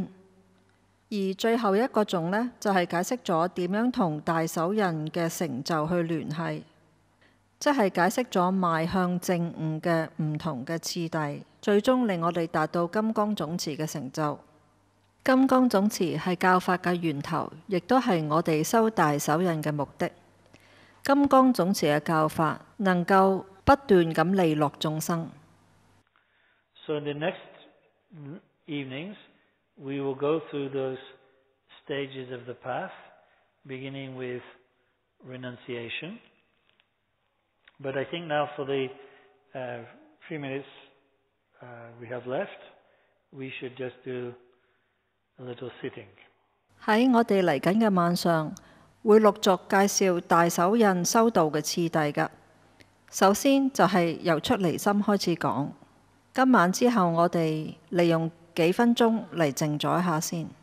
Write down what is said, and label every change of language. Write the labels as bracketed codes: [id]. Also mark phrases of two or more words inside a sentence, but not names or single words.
[yue] 而最後一個頌呢，就係解釋咗點樣同大手印嘅成就去聯繫，即係解釋咗邁向正悟嘅唔同嘅次第，最終令我哋達到金剛總持嘅成就。金剛總持係教法嘅源頭，亦都係我哋修大手印嘅目的。金剛總持嘅教法能夠不斷咁利樂眾生。 [en] So in the next evenings, we will go through those stages of the path, beginning with renunciation. But I think now for the few minutes we have left, we should just do a little sitting. [yue] 喺我哋嚟緊嘅晚上，會陸續介紹大手印修道嘅次第㗎。首先就係由出離心開始講。今晚之後，我哋利用幾分鐘嚟靜咗一下先。